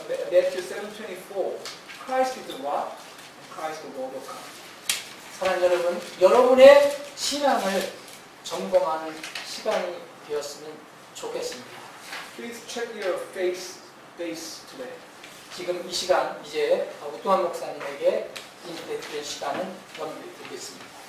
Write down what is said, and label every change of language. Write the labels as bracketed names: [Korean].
[English] Matthew 7:24, Christ is the rock, and Christ the word of God. [Korean] 사랑하는 여러분, 여러분의 신앙을 점검하는 시간이 되었으면 좋겠습니다. [English] Please check your faith base today. [Korean] 지금 이 시간 이제 우뚱한 목사님에게 인터넷 시간은 넘기겠습니다.